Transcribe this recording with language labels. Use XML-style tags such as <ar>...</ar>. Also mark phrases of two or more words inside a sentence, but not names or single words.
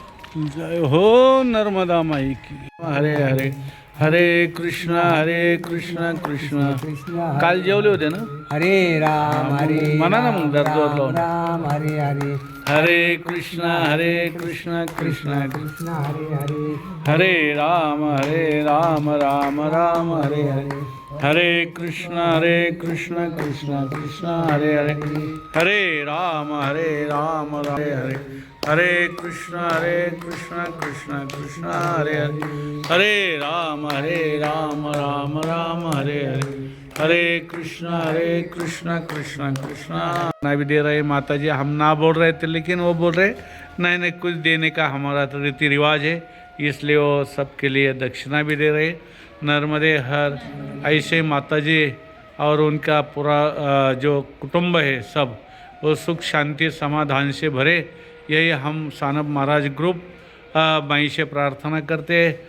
<hi>जय हो नर्मदा माई की.</hi> <sa>हरे हरे हरे कृष्णा कृष्ण कृष्ण</sa> <mr>काल जेवले होते ना.</mr> <sa>हरे राम हरे</sa> <mr>म्हणा ना मग जरा जोर लावून.</mr> <sa>राम हरे हरे हरे कृष्ण कृष्ण कृष्ण हरे हरे हरे राम राम राम हरे हरे. हरे कृष्ण कृष्ण कृष्ण हरे हरे. हरे राम राम हरे हरे. हरे कृष्ण कृष्ण कृष्ण हरे हरे. हरे राम राम राम हरे हरे. हरे कृष्ण कृष्ण कृष्ण</sa> <hi>ना भी दे रहे माता जी. हम ना बोल रहे थे लेकिन वो बोल रहे नहीं नहीं कुछ देने का हमारा तो रीति रिवाज है, इसलिए वो सबके लिए दक्षिणा भी दे रहे. नर्मदे हर. ऐसे माता जी और उनका पूरा जो कुटुंब है सब वो सुख शांति समाधान से भरे, यही हम सानप महाराज ग्रुप माई से प्रार्थना करते हैं.</hi>